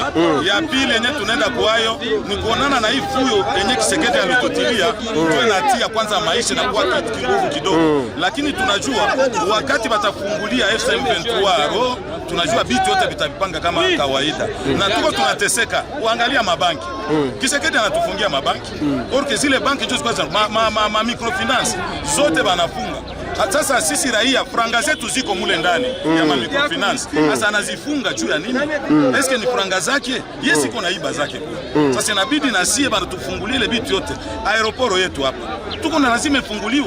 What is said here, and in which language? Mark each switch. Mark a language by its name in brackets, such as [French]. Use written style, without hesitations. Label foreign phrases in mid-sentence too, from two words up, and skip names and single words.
[Swahili] Ya pili yenye tunaenda kwayo ni kuonana na hii fuyo yenye Kisekedi alitotilia, tunatia kwanza maisha na kwa kinguvu kidogo. Lakini tunajua wakati batafungulia FM23 tunajua bitu yote bitapanga kama kawaida. Na tuko tunateseka, uangalia mabanki. Kisekedi anatufungia mabanki. Orke zile banki just kwanza ma microfinance zote banafunga. Sasa sisi raia franga zetu ziko mule ndani ya microfinance. Sasa anazifunga juu ya nini? Eske ni franga zake? Yes, iko na iba zake. Sasa inabidi na sie bana tufungulie ile bitu yote. Aeroporo yetu hapa tuko na lazima ifunguliwe.